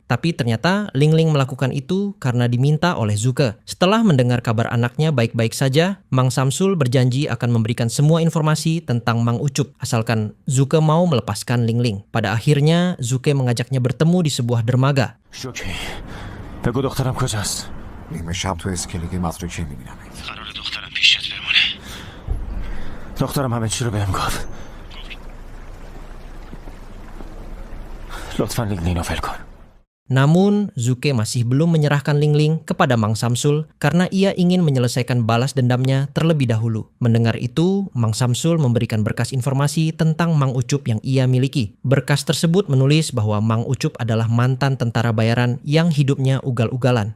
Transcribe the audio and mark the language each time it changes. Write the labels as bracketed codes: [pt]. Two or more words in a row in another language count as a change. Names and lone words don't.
[id] Tapi ternyata Ling Ling melakukan itu karena diminta oleh Zuke. Setelah mendengar kabar anaknya baik-baik saja, Mang Samsul berjanji akan memberikan semua informasi tentang Mang Ucup, asalkan Zuke mau melepaskan Ling Ling. Pada akhirnya, Zuke mengajaknya bertemu di sebuah dermaga. [fa] شوکی بگو دخترم کجاست؟ نیمه شب تو اسکلیگی متروکی میبینم. قرار دخترم پیشت بمونه. دخترم همه چی رو بهم گفت. لطفاً لینگ لینو ول کن. [id] Namun, Zuke masih belum menyerahkan Lingling kepada Mang Samsul karena ia ingin menyelesaikan balas dendamnya terlebih dahulu. Mendengar itu, Mang Samsul memberikan berkas informasi tentang Mang Ucup yang ia miliki. Berkas tersebut menulis bahwa Mang Ucup adalah mantan tentara bayaran yang hidupnya ugal-ugalan.